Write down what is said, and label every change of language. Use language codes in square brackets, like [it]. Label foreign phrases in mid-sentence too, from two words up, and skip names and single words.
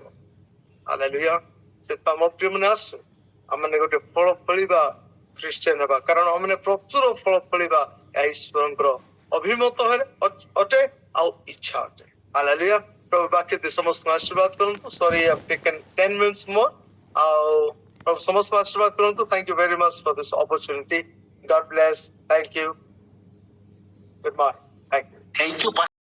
[or] ହାଲେଲୁୟା। ସେଥିପାଇଁ ମୋ ପ୍ରିୟ ମାନେ, ଆସୁ ଆମେ ଗୋଟେ ଫଳ ଫଳିବା ଖ୍ରୀଷ୍ଟିଆନ ହେବା, କାରଣ ଆମେ ପ୍ରଚୁର ଫଳ ଫଳିବା ଏହା ଈଶ୍ୱରଙ୍କର ଅଭିମତ ଅଟେ ଆଉ ଇଚ୍ଛା ଅଟେ। ହାଲେଲୁୟା। ପ୍ରଭୁ ବାକ୍ୟ ଦେଇ ସମସ୍ତଙ୍କୁ ଆଶୀର୍ବାଦ କରନ୍ତୁ। [en] ସରି, I have taken 10 minutes more. [or] ଆଉ ପ୍ରଭୁ ସମସ୍ତଙ୍କୁ ଆଶୀର୍ବାଦ କରନ୍ତୁ। [en] Thank you very much for this opportunity. God bless. Thank you. Good morning. Thank you. Thank you, Pastor.